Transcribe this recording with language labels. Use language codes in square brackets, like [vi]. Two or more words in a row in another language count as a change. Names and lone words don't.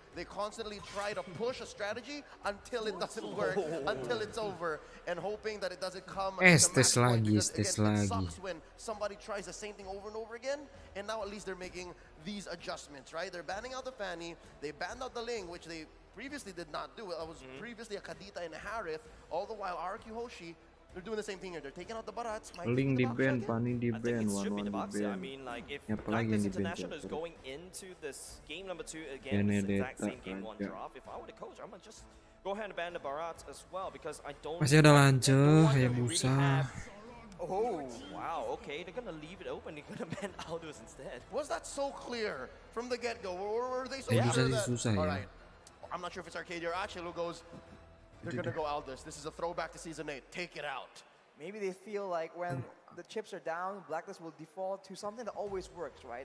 [en] They constantly try to push a strategy until it doesn't work, until it's over, and hoping that it doesn't come to match point, because again, it sucks when somebody tries the same thing over and over again, and now at least they're making these adjustments, right? They're banning out the Fanny, they banned out the Ling, which they previously did not do. It was previously a Kadita and a Harith, all the while RRQ Hoshi, they're doing the same thing here. They're taking out the Barats. [id] Ling di ban, Fanny di ban, [en] One [id] di ban. [en] I mean, like if [id] Apalagi yang Blacklist di ban [en] International is [id] tuh. [en] going into this game number 2 again, this exact same game 1 [id] ya. [en] draft, if I were the coach, I'm gonna just go ahead and ban the Barats as well, because I don't. [id] Masih ada lanjut, Hayabusa. [en] Oh, wow, okay, they're gonna leave it open, they're gonna ban Aldous instead. Was that so clear from the get-go? Or were they so Hayabusa sure [id] sih [en] that, [id] susah [en] all [id] ya. [en] right, I'm not sure if it's Arcadia or Achel who goes, they're going to go Aldous. This is a throwback to Season 8. Take it out. Maybe they feel like when the chips are down, Blacklist will default to something that always works, right?